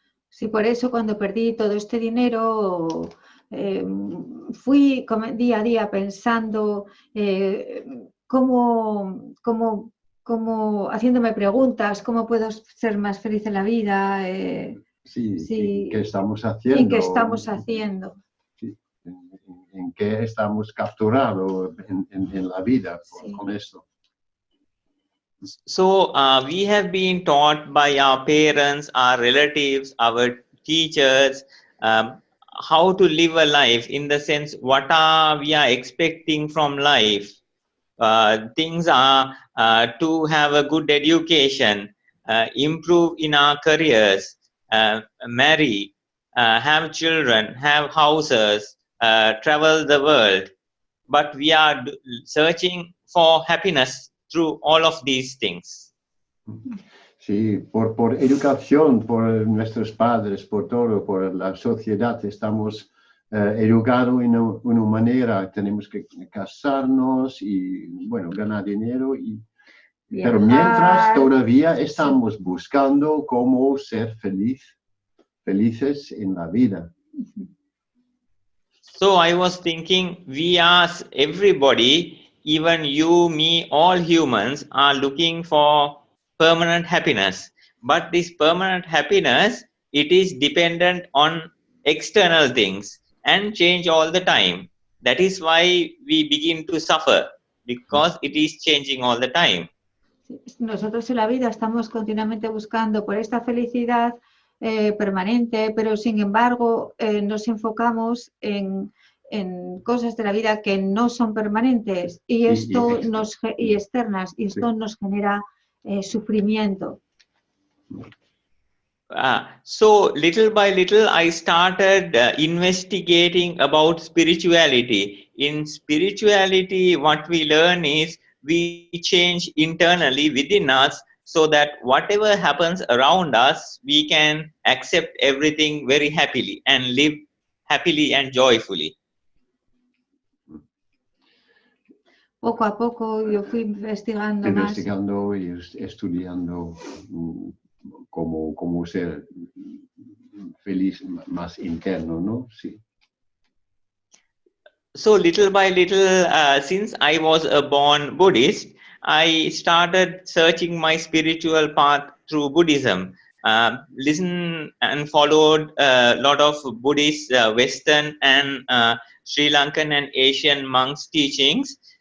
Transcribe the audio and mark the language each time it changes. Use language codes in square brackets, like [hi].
[es] Sí, por eso cuando perdí todo este dinero, fui día a día pensando cómo haciéndome preguntas, cómo puedo ser más feliz en la vida. Sí, ¿qué estamos haciendo? ¿En qué estamos haciendo? Sí, ¿en qué estamos capturados en la vida con esto? [en] So we have been taught by our parents, our relatives, our teachers, how to live a life, in the sense what we are expecting from life. Things are to have a good education, improve in our careers, marry, have children, have houses, travel the world. But we are searching for happiness through all of these things. [es] Sí, por educación, por nuestros padres, por todo, por la sociedad, estamos educados en una manera, tenemos que casarnos y, bueno, ganar dinero, pero mientras todavía estamos buscando cómo ser felices en la vida. [en] So I was thinking, we ask everybody, even you, me, all humans are looking for permanent happiness. But this permanent happiness, it is dependent on external things and change all the time. That is why we begin to suffer, because it is changing all the time. [es] Nosotros en la vida estamos continuamente buscando por esta felicidad permanente, pero sin embargo nos enfocamos en cosas de la vida que no son permanentes y externas, y esto nos genera sufrimiento. [en] So little by little I started investigating about spirituality. In spirituality, what we learn is we change internally within us, so that whatever happens around us, we can accept everything very happily and live happily and joyfully. [es] Poco a poco yo fui investigando y estudiando cómo ser feliz más interno, ¿no? Sí. [en] So little by little, since I was a born Buddhist, I started searching my spiritual path through Buddhism. Listened and followed a lot of Buddhist, Western and Sri Lankan and Asian monks' teachings.